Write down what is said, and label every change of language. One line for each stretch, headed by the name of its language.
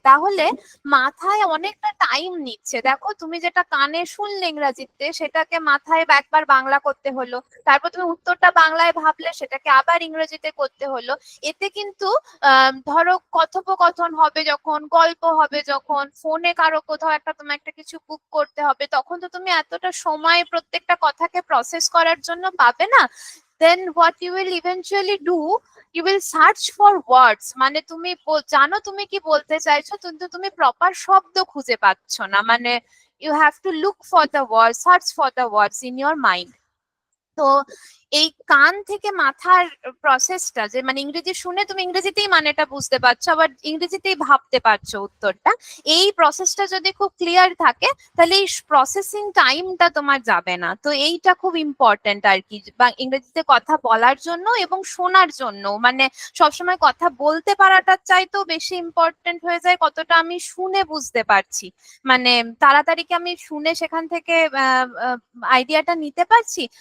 Bangla: তাহলে মাথায় অনেকটা টাইম নিচ্ছে। দেখো তুমি যেটা কানে শুনলে ইংরেজিতে, সেটাকে মাথায় একবার বাংলা করতে হলো, তারপর তুমি উত্তরটা বাংলায় ভাবলে, সেটাকে আবার ইংরেজিতে করতে হলো। এতে কিন্তু ধরো কথোপকথন হবে যখন, গল্প হবে যখন, ফোনে কারো কোথাও একটা তোমার একটা কিছু বুক করতে হবে, তখন তো তুমি এতটা সময় প্রত্যেকটা কথাকে প্রসেস করার জন্য পাবে না।
English: then what you will eventually do, you will search for words,
Bangla: মানে তুমি জানো তুমি কি বলতে চাইছো, কিন্তু তুমি প্রপার শব্দ খুঁজে পাচ্ছ না,
English: মানে you have to look for the words, search for the words in your mind.
Bangla: তো এই কান থেকে মাথার প্রসেসটা, যে মানে ইংরেজি শুনে তুমি ইংরেজিতেই মানেটা বুঝতে পারছো, আবার ইংরেজিতেই ভাবতে পারছো উত্তরটা, এই প্রসেসটা যদি খুব ক্লিয়ার থাকে, তাহলে এই প্রসেসিং টাইমটা তোমার যাবে না। তো এইটা খুব ইম্পর্টেন্ট আর কি, বা ইংরেজিতে কথা বলার জন্য এবং শোনার জন্য, মানে সবসময় কথা বলতে পারাটার চাইতেও বেশি ইম্পর্টেন্ট হয়ে যায় কতটা আমি শুনে বুঝতে পারছি, মানে তাড়াতাড়ি কি আমি শুনে সেখান থেকে আইডিয়াটা নিতে পারছি।